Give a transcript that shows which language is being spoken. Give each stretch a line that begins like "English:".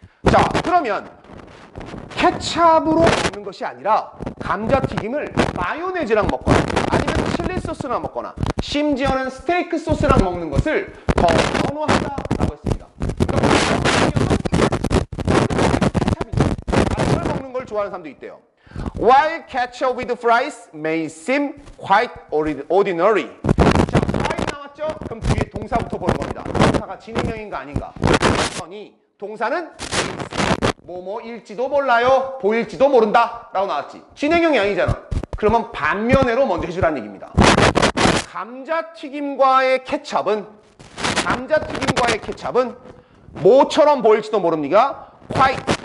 Korean: 자, 그러면 케찹으로 먹는 것이 아니라 감자튀김을 마요네즈랑 먹거나 아니면 칠리 소스랑 먹거나 심지어는 스테이크 소스랑 먹는 것을 더 선호한다라고 했습니다. 케찹이죠. 걸 먹는 걸 좋아하는 사람도 있대요.
English: While ketchup with fries may seem quite ordinary.
Korean: 자, fry 나왔죠? 그럼 뒤에 동사부터 보는 겁니다. 동사가 진행형인가 아닌가. 그러니 동사는 뭐뭐일지도 몰라요. 보일지도 모른다. 라고 나왔지. 진행형이 아니잖아. 그러면 반면으로 먼저 해주라는 얘기입니다. 감자튀김과의 케찹은 뭐처럼 보일지도 모릅니다. quite